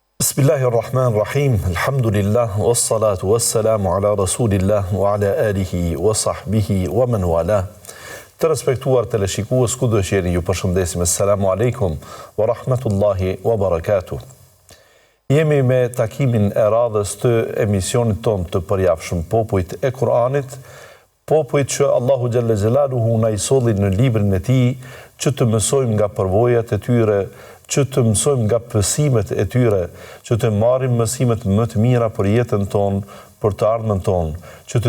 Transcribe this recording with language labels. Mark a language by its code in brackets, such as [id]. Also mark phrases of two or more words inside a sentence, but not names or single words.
[ar] بسم الله الرحمن الرحيم، الحمد لله، والصلاة والسلام على رسول الله، وعلى آله، وصحبه، ومن والاه. [sq] Të respektuar teleshikues, ku do që jeni, ju përshëndesim. [ar] السلام عليكم، ورحمة الله، وبركاته. [sq] Jemi me takimin e radhës të emisionit ton të përjafshëm, popujt e Kur'anit, popujt që Allahu [ar] جل جلاله [sq] na i solli në librin e tij, që të mësojmë nga përvojat e tyre, që të mësojmë nga pësimet e tyre, që të marrim mësimet më të mira për jetën tonë, për të ardhmen tonë, që